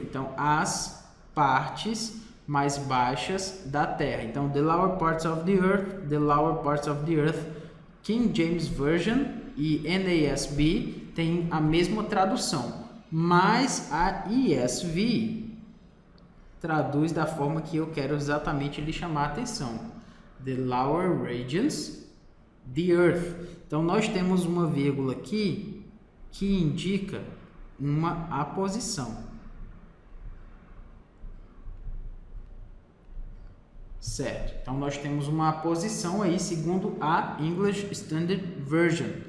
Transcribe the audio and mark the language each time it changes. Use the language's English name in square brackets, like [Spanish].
[Portuguese] Então, as partes mais baixas da terra. [English] Então, the lower parts of the earth, the lower parts of the earth. [Portuguese] King James Version e NASB tem a mesma tradução, mas a ESV traduz da forma que eu quero exatamente lhe chamar a atenção. [English] The lower regions, the earth. [Portuguese] Então, nós temos uma vírgula aqui que indica uma aposição. Certo. Então, nós temos uma aposição aí segundo a English Standard Version.